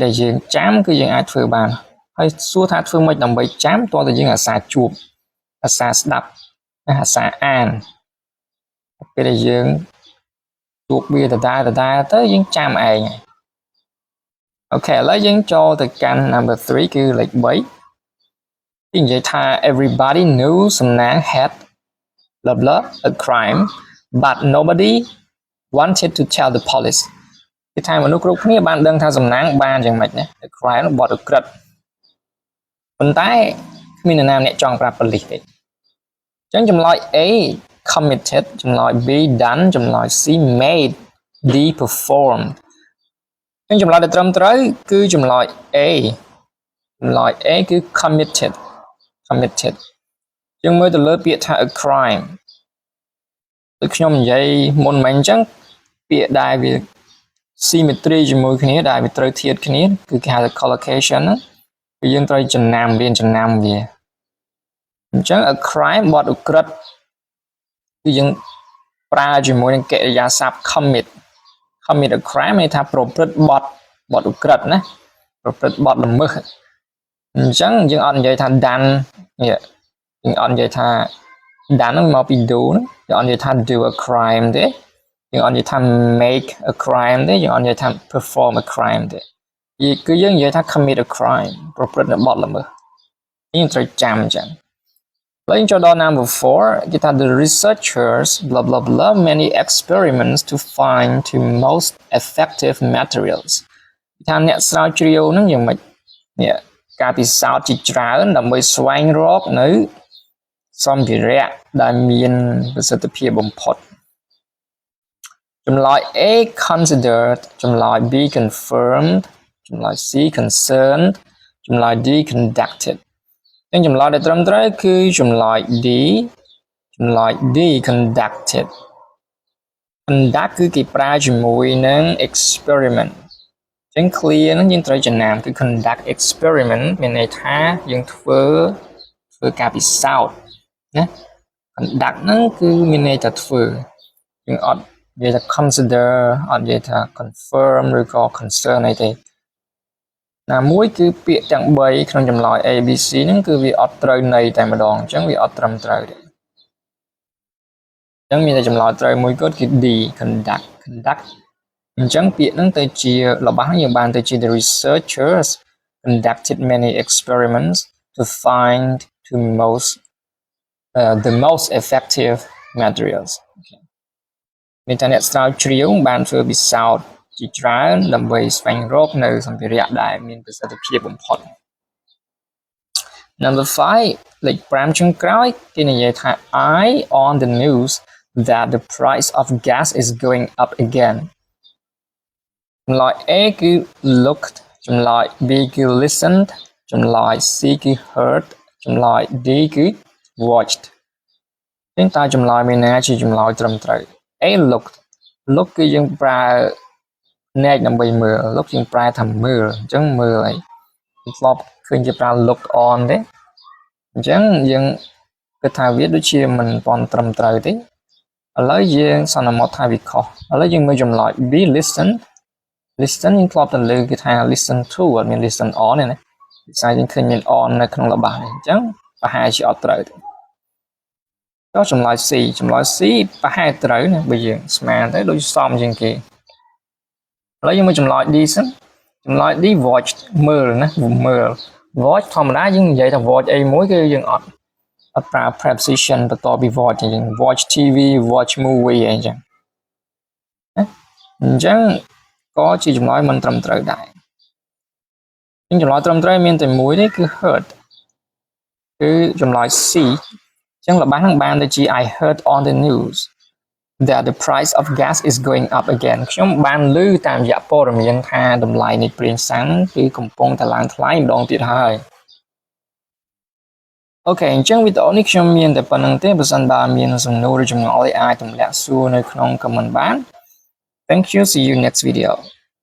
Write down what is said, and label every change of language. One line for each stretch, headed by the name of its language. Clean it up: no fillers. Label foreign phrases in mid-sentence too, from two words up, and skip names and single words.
Khmer: ដែលយើងចាំគឺយើងអាចធ្វើបានហើយសួរថាធ្វើម៉េចដើម្បីចាំតើតើយើងអាសាជួបអាសាស្ដាប់អាសាអានពេលដែល យើងជួបវាដដែលទៅយើងចាំឯងអូខេឥឡូវយើងចូលទៅកាន់ number 3 គឺលេខ3 និយាយថា
English: everybody knew សំណាង had blah blah a crime but nobody wanted to tell the police
Khmer: គឺថាមនុស្សគ្រប់គ្នាបានដឹងថាសំណាងបានយ៉ាងម៉េចណា
English: a crime
Khmer: បទឧក្រិដ្ឋប៉ុន្តែគ្មាននរណាម្នាក់ចង់ប្រាប់ប៉ូលីសទេអញ្ចឹងចម្លើយ A committed ចម្លើយ B done ចម្លើយ C made D performed អញ្ចឹងចម្លើយដែលត្រឹមត្រូវគឺចម្លើយ A ចម្លើយ A គឺ committed យើងមើលទៅលើពាក្យថា
English: a crime
Khmer: ដូចខ្ញុំនិយាយមុនមិញអញ្ចឹងពាក្យដែលវា symmetry ជាមួយគ្នាដែលវាត្រូវធៀបគ្នាគឺគេហៅថា collocation ហ្នឹងគឺយើងត្រូវចំណាំវាអញ្ចឹង
English: a crime
Khmer: បទឧក្រិដ្ឋ គឺយើងប្រើជាមួយនឹងកិរិយាសព្ទ
English: commit a crime
Khmer: មានថាប្រព្រឹត្តបទឧក្រិដ្ឋណាប្រព្រឹត្តបទល្មើសអញ្ចឹងយើងអត់និយាយថា done យើងអត់និយាយថា done ហ្នឹងមកពី do យើងអត់និយាយថា
English: do a crime
Khmer: ទេយើងអត់និយាយថា
English: make a crime
Khmer: ទេ យើងអត់និយាយថា
English: perform a crime
Khmer: ទេគឺយើងនិយាយថា
English: commit a crime
Khmer: ប្រព្រឹត្តបទល្មើសយើងត្រូវចាំអញ្ចឹងឡើងចូលដល់ number 4គេថា
English: the researchers blah blah blah many experiments to find the most effective materials
Khmer: ថាអ្នកស្រាវជ្រាវហ្នឹងយ៉ាងម៉េចនេះការពិសោធន៍ជាច្រើនដើម្បីស្វែងរកនៅសម្ភារៈដែលមានប្រសិទ្ធភាពបំផុត ចម្លើយ A considered ចម្លើយ B confirmed ចម្លើយ C concerned ចម្លើយ D conducted អញ្ចឹងចម្លើយដែលត្រឹមត្រូវគឺចម្លើយ D ចម្លើយ D conducted គឺគេប្រើជាមួយនឹង experiment អញ្ចឹង clear ហ្នឹងយើងត្រូវចំណាំគឺ
English: conduct experiment
Khmer: មានន័យថាយើងធ្វើការពិសោធន៍ណា conduct ហ្នឹងគឺមានន័យថាធ្វើយើងអត់និយាយថា consider អត់និយាយថា confirm ឬក៏ concern អីទេណាមួយគឺពាក្យទាំង3ក្នុងចម្លើយ A B C ហ្នឹងគឺវាអត់ត្រូវន័យតែម្ដងអញ្ចឹងវាអត់ត្រឹមត្រូវទេ អញ្ចឹងមានតែចម្លើយត្រូវមួយគត់គឺ D conduct អញ្ចឹងពាក្យហ្នឹងទៅជារបស់ហ្នឹងយើងបានទៅជា
English: the researchers conducted many experiments to find the most effective materials
Khmer: មានតែអ្នកស្រាវជ្រាវបានធ្វើពិសោធន៍ជាច្រើនដើម្បីស្វែងរ កនៅសម្ភារៈដែលមានប្រសិទ្ធភាពបំផុត Number 5លេខ5ចុងក្រោយគេនិយាយថា
English: I on the news that the price of gas is going up again
Khmer: ចម្លើយ A គឺ looked ចម្លើយ B គឺ listened ចម្លើយ C គឺ heard ចម្លើយ D គឺ watched ចឹងតើចម្លើ យមួយណាជាចម្លើយត្រឹមត្រូវ A look គឺយើងប្រើភ្នែកដើម្បីមើល look យើងប្រើថាមើលអញ្ចឹងមើលអីធ្លាប់ឃើញគេប្រើ
English: look on
Khmer: ទេអញ្ចឹងយើងគិតថាវាដូចជាមិនប៉ុនត្រឹមត្រូវទេឥឡូវយើងសន្មតថាវាខុសឥឡូវយើងមើលចម្លើយ B listen យើងធ្លាប់តែលើគេថា
English: listen to
Khmer: អត់មាន
English: listen on
Khmer: ទេណាភាសាយើងឃើញមាន on នៅក្នុងល្បះនេះអញ្ចឹងប្រហែលជាអត់ត្រូវទេចុះចម្លើយ C ប្រហែលត្រូវណាបើយើងស្មានទៅដូចសមជាងគេឥឡូវយើងមើលចម្លើយ D សិនចម្លើយ D watch មើលណាមើល watch ធម្មតាយើងនិយាយថា watch អីមួយគឺយើងអត់ប្រើ preposition បន្ទាប់ពី watch យើង
English: watch TV watch movie
Khmer: អីចឹងអញ្ចឹងក៏ជាចម្លើយមិនត្រឹមត្រូវដែរចម្លើយត្រឹមត្រូវមានតែមួយទេគឺ heard គឺចម្លើយ C អញ្ចឹងល្បះហ្នឹងបានទៅជា
English: I heard on the news that the price of gas is going up again
Khmer: ខ្ញុំបានឮតាមរយៈព័ត៌មានថាតម្លៃនៃប្រេងសាំងគឺកំពុងតែឡើងថ្លៃម្ដងទៀតហើយ អូខេអញ្ចឹងវីដេអូនេះខ្ញុំមានតែប៉ុណ្្នឹងទេបើសិនបើមានសំណួរឬចម្ងល់អីអាចទម្លាក់សួរនៅក្នុង comment បាន
English: Thank you see you next video